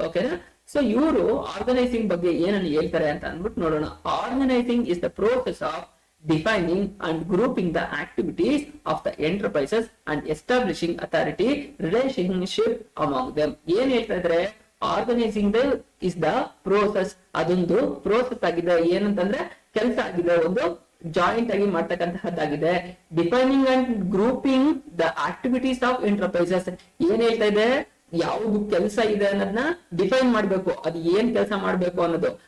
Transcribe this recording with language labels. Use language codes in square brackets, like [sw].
[kn] ಓಕೆನಾ, ಸೊ ಇವರು ಆರ್ಗನೈಸಿಂಗ್ ಬಗ್ಗೆ ಏನನ್ನು ಹೇಳ್ತಾರೆ ಅಂತ ಅಂದ್ಬಿಟ್ಟು ನೋಡೋಣ. [en] Organising is the process of defining and grouping the activities of the enterprises and establishing authority relationship among them. [kn] ಏನ್ ಹೇಳ್ತಾ ಇದ್ರೆ, [en] organising is the process, [kn] ಅದೊಂದು ಪ್ರೋಸೆಸ್ ಆಗಿದೆ, ಏನಂತಂದ್ರೆ ಕೆಲಸ ಆಗಿದೆ, ಒಂದು ಜಾಯಿಂಟ್ ಆಗಿ ಮಾಡ್ತಕ್ಕಂತಹದ್ದಾಗಿದೆ. [en] defining and grouping the activities of enterprises, [kn] ಏನ್ ಹೇಳ್ತಾ ಇದೆ, ಯಾವ್ದು ಕೆಲಸ ಇದೆ ಅನ್ನೋದನ್ನ ಡಿಫೈನ್ ಮಾಡ್ಬೇಕು, ಅದು ಏನ್ ಕೆಲಸ ಮಾಡ್ಬೇಕು ಅನ್ನೋದು.